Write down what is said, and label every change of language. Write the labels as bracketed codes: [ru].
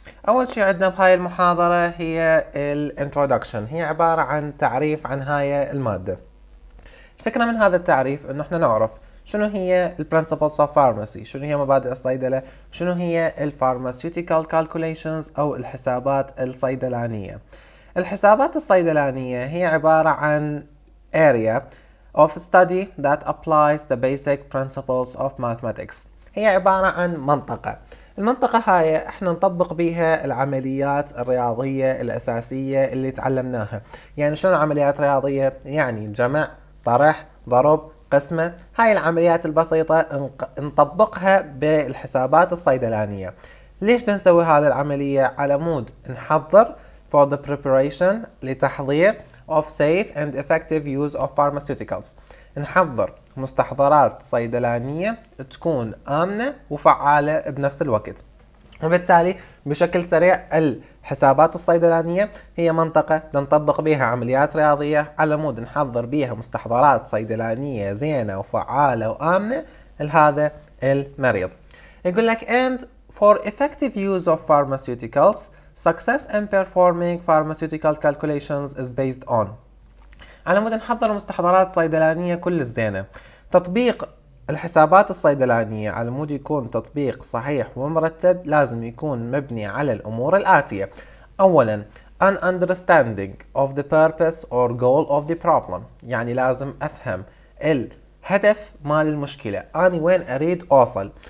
[ar] أول شيء عندنا بهاي المحاضرة هي الانترودكشن، هي عبارة عن تعريف عن هاي المادة. الفكرة من هذا التعريف إنه إحنا نعرف شنو هي Principles of Pharmacy، شنو هي مبادئ الصيدلة، شنو هي Pharmaceutical Calculations أو الحسابات الصيدلانية. الحسابات الصيدلانية هي عبارة عن [en] area of study that applies the basic principles of mathematics. [ar] هي عبارة عن منطقة. المنطقة هاي احنا نطبق بيها العمليات الرياضية الأساسية اللي تعلمناها. يعني شنو عمليات رياضية؟ يعني جمع، طرح، ضرب، قسمة. هاي العمليات البسيطة نطبقها بالحسابات الصيدلانية. ليش نسوي هذه العملية؟ على مود نحضر [en] for the preparation [ar] لتحضير [en] of safe and effective use of pharmaceuticals. [ar] نحضر مستحضرات صيدلانية تكون آمنة وفعالة بنفس الوقت. وبالتالي بشكل سريع الحسابات الصيدلانية هي منطقة نطبق بها عمليات رياضية على مود نحضر بها مستحضرات صيدلانية زينة وفعالة وآمنة لهذا المريض. يقول لك [en] and for effective use of pharmaceuticals success in performing pharmaceutical calculations is based on. [ar] على مود نحضر مستحضرات صيدلانية كل الزينة. تطبيق الحسابات الصيدلانية على مود يكون تطبيق صحيح ومرتب لازم يكون مبني على الأمور الآتية. أولا [en] an understanding of the purpose or goal of the problem، [ar] يعني لازم أفهم الهدف مال المشكلة، أنا وين أريد أوصل.